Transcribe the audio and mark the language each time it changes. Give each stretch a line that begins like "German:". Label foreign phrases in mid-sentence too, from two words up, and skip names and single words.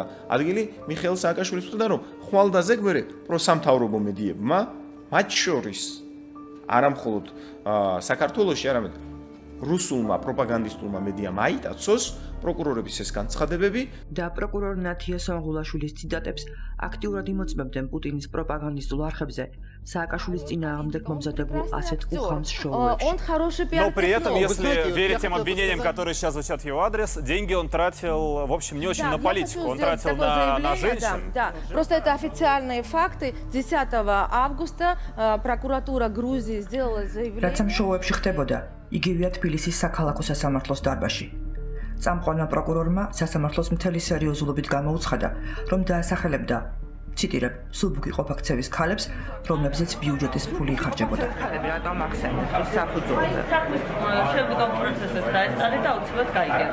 Georgian: ადგილი მიხეილ სააკაშვილის ხვდა, რომ ხვალ და ზეგმერე პროსამთავრობო მედიებმა, მათ შორის არა მხოლოდ საქართველოში, არამედ რუსულმა პროპაგანდისტულმა მედიამ აიტაცოს პროკურორების ეს განცხადებები და პროკურორ ნათია სონღულაშვილის ციტატებს აქტიურად იმოწმებდნენ პუტინის პროპაგანდისტულ არხებზე სააკაშვილის წინააღმდეგ მომზადებულ ასეთ ухамс шоуებში.
Russian: Но при этом, если верить тем обвинениям, которые сейчас звучат в его адрес, деньги он тратил, в общем, не очень на политику, он тратил на женщин. Да, просто это официальные факты. 10 августа прокуратура Грузии сделала заявление.
Georgian: რაც ამ შოუებში ხდებოდა, იგივეა თბილისის საქალაქო სასამართლოს დარბაზში. წამყვანმა პროკურორმა სასამართლოს მთელი სერიოზულობით გამოუცხადა, რომ დაასახელებდა, ციტირებ, სუბუქი ყოფაქცევის ქალებს, რომლებზეც ბიუჯეტის ფული იხარჯებოდა. რატომ ახსენეთ ის საფუძველზე? შევდგომ პროცესებს დაესწარი და უცბად გაიგეთ.